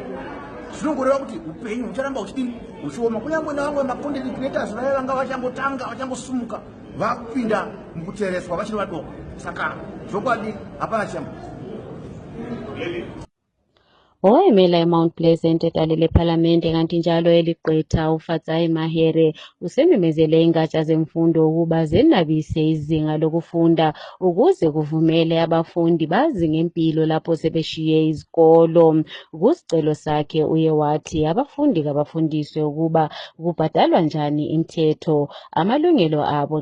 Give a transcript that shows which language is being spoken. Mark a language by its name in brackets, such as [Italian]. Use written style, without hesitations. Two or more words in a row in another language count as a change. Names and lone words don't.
[Shona] Zvinongoreva kuti upenyu hucharamba huchioma. Kunyangwe navamwe ma- [English] content creators [Shona] vaya vanga vachangosumuka vakupinda mukutereswa vachiri vadoko. Saka zvokwadi hapana chiyambo. [North Ndebele] Owayemela eMount Pleasant edale lephalamende kanti njalo eligqwetha uFatsai Mahere usememezele ingatsha zemfundo ukuba zenabise izinga lokufunda ukuze kuvumele abafundi bazi ngempilo lapho sebeshiye izikolo. Kusicelo sakhe uye wathi abafundi kabafundiswe ukuba kubhadalwa njani imithetho, amalungelo abo